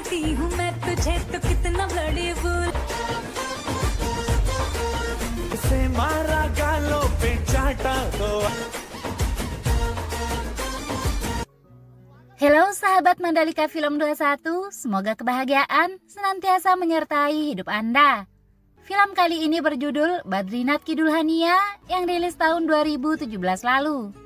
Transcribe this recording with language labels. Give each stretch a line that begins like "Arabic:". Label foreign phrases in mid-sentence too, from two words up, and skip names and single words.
Hindi: सकती हूँ मैं तुझे तो कितना बड़े भूल से मारा गालों पे चाटा तो.
Indonesian: Halo sahabat Mandalika Film 21, semoga kebahagiaan senantiasa menyertai hidup Anda. Film kali ini berjudul Badrinat Kidul Hania yang rilis tahun 2017 lalu.